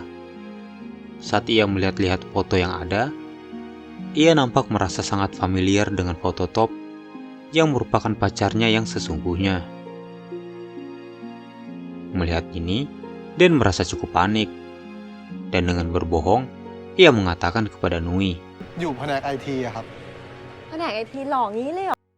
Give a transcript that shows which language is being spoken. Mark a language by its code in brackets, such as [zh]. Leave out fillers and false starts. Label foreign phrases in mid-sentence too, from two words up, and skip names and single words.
[id] Saat ia melihat-lihat foto yang ada, ia nampak merasa sangat familiar dengan foto Top yang merupakan pacarnya yang sesungguhnya. Melihat ini, Dan merasa cukup panik. Dan dengan berbohong, ia mengatakan kepada Nui, [th] อยู่แผนกไอทีอะครับ แผนกไอทีหล่องี้เลยเหรอ